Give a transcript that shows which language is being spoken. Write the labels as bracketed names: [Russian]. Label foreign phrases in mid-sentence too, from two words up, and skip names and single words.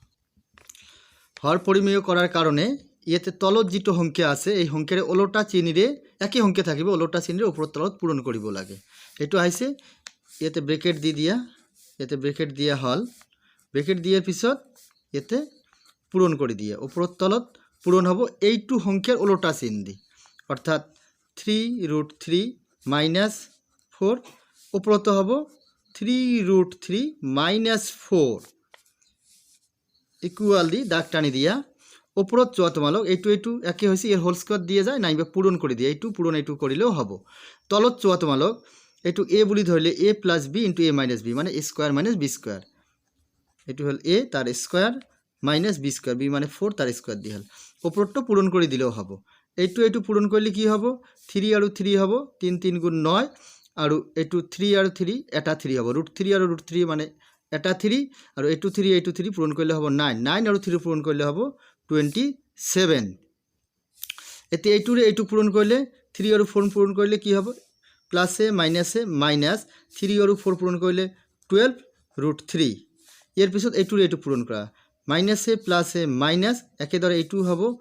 [Assamese] হর পরিমেয় কৰাৰ কাৰণে ইয়াতে তলত যেটো সংখ্যা আছে এই সংখ্যাৰ ওলটা চিহ্নৰে একই সংখ্যা থাকিব ওলটা চিহ্নৰে ওপৰত তলত পূৰণ কৰিব লাগে এটো আইছে ইয়াতে ব্ৰেকেট দি দিয়া ইয়াতে ব্ৰেকেট দিয়া হল ব্ৰেকেট দিয়াৰ পিছত ইয়াতে পূৰণ কৰি দিয়া ওপৰত তলত পূৰণ হ'ব এইটো সংখ্যাৰ ওলটা চিহ্ন দি অৰ্থাৎ 3√3 - 4 ওপৰত হ'ব 3√3 - 4 ইকুয়াল দি দাগ টানি দিয়া ওপৰত চোৱা তোমালোক এইটো একে হৈছে এর [English] whole square [Assamese] দিয়ে যায় নাইবা পূৰণ কৰি দিয়ে এইটো পূৰণ এইটো কৰিলেও হ'ব তলত চোৱা তোমালোক এইটো a বুলি ধৰিলে a + b * a - b মানে a² - b² এইটো হল a তার স্কয়ার - b² b মানে 4 তার স্কয়ার দি হল ওপৰটো পূৰণ কৰি দিলেও হ'ব এইটো পূৰণ কৰিলে কি হ'ব 3 আৰু 3 হ'ব 3 3 * 9 আৰু এইটো 3 আৰু 3 এটা 3 হ'ব √3 আৰু √3 মানে এটা 3 আৰু এইটো 3 পূৰণ কৰিলে হ'ব 9 9 আৰু 3 পূৰণ কৰিলে হ'ব 27 এতিয়া এইটো পূৰণ কৰিলে 3 আৰু 4 পূৰণ কৰিলে কি হ'ব প্লাসে মাইনাসে মাইনাস 3 আৰু 4 পূৰণ কৰিলে 12√3 ইয়াৰ পিছত এইটো পূৰণ কৰা মাইনাসে প্লাসে মাইনাস একেদৰে এইটো হ'ব